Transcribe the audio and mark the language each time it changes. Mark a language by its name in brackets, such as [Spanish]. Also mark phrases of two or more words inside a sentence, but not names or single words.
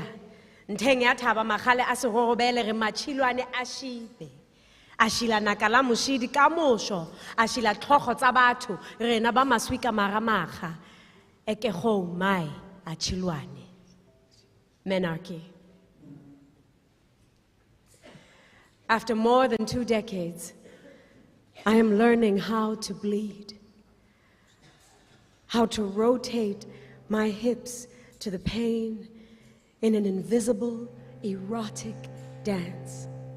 [Northern Sotho] Ntheng ya thaba magale a segorobele re matšhilwane a šibe. A šila naka la mošidi ka mošo. A šila tlhogo tsa batho. Rena ba maswi ka maramaga. Eke go mai a tšhilwane. Menarche. [English] After more than 2 decades, I am learning how to bleed, how to rotate my hips to the pain in an invisible, erotic dance.